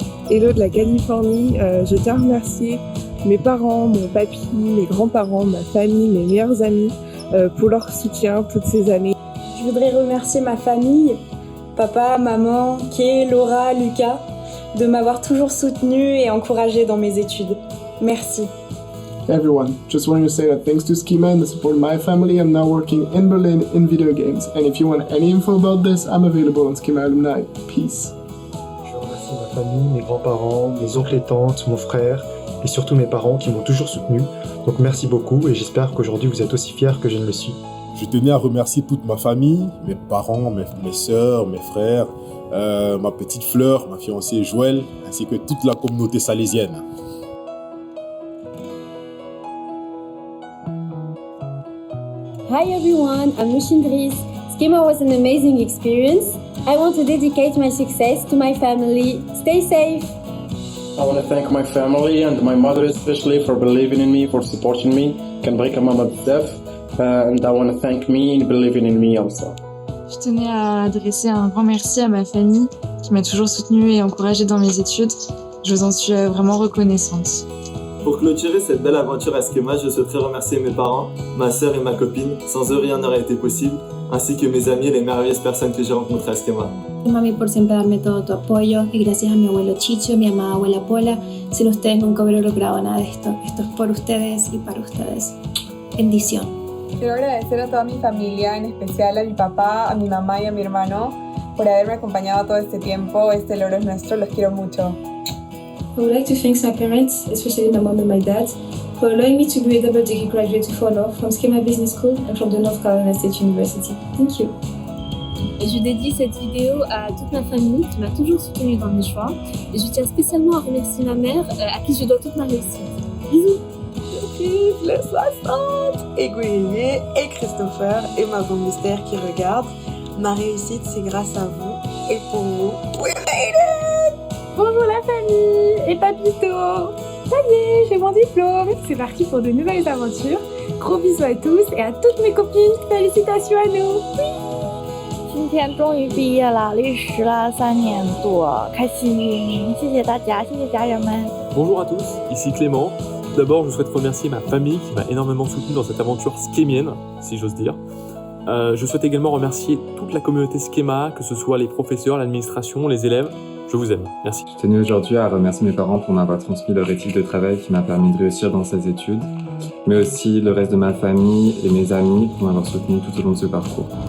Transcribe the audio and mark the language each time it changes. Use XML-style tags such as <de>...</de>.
<fr>Hello de la Californie, je tiens à remercier mes parents, mon papy, mes grands-parents, ma famille, mes meilleurs amis pour leur soutien toutes ces années. Je voudrais remercier ma famille, papa, maman, Kay, Laura, Lucas, de m'avoir toujours soutenue et encouragée dans mes études. Merci.</fr> <en>Hey everyone, just wanted to say that thanks to Schema and the support of my family, I'm now working in Berlin in video games. And if you want any info about this, I'm available on Schema Alumni. Peace.</en> <fr>Je remercie ma famille, mes grands-parents, mes oncles et tantes, mon frère et surtout mes parents qui m'ont toujours soutenu. Donc merci beaucoup et j'espère qu'aujourd'hui vous êtes aussi fiers que je ne le suis. Je tenais à remercier toute ma famille, mes parents, mes sœurs, mes frères, ma petite Fleur, ma fiancée Joël, ainsi que toute la communauté salésienne.</fr> <en>Hi everyone, I'm Lushindris. Schema was an amazing experience. I want to dedicate my success to my family. Stay safe. I want to thank my family and my mother especially for believing in me, for supporting me. Can break my mother's death. And I want to thank me in believing in me also.</en> <fr>Je tenais à adresser un grand merci à ma famille qui m'a toujours soutenue et encouragée dans mes études. Je vous en suis vraiment reconnaissante. Pour clôturer cette belle aventure à Schema, je souhaiterais remercier mes parents, ma sœur et ma copine. Sans eux, rien n'aurait été possible, ainsi que mes amis et les merveilleuses personnes que j'ai rencontrées à Schema.</fr> <es>Mami por siempre darme todo tu apoyo y gracias a mi abuelo Chicho, mi amada abuela Pola. Sin ustedes nunca hubiera logrado nada de esto. Esto es por ustedes y para ustedes. Bendición. Quiero agradecer a toda mi familia, en especial a mi papá, a mi mamá y a mi hermano, por haberme acompañado todo este tiempo. Este logro es nuestro, los quiero mucho.</es> <en>I would like to thank my parents, especially my mom and my dad, for allowing me to be a double degree graduate to follow from Schema Business School and from the North Carolina State University. Thank you.</en> <fr>Et je dédie cette vidéo à toute ma famille qui m'a toujours soutenue dans mes choix. Et je tiens spécialement à remercier ma mère à qui je dois toute ma réussite. Bisous. Vive le 60 et Gouillet et Christopher et ma grande mystère qui regarde. Ma réussite, c'est grâce à vous et pour vous.</fr> <en>We made it!</en> <fr>Bonjour la famille et papito. Ça y est, j'ai mon diplôme. C'est parti pour de nouvelles aventures. Gros bisous à tous et à toutes mes copines. Félicitations à nous. Oui.</fr> <zh>今天终于毕业了，历时了3年多，开心！谢谢大家，谢谢家人们。</zh> <fr>Bonjour à tous, ici Clément. Tout d'abord, je souhaite remercier ma famille qui m'a énormément soutenu dans cette aventure schémienne, si j'ose dire. Je souhaite également remercier toute la communauté Schema, que ce soit les professeurs, l'administration, les élèves. Je vous aime. Merci. Je tenais aujourd'hui à remercier mes parents pour m'avoir transmis leur éthique de travail qui m'a permis de réussir dans ces études, mais aussi le reste de ma famille et mes amis pour m'avoir soutenu tout au long de ce parcours.</fr>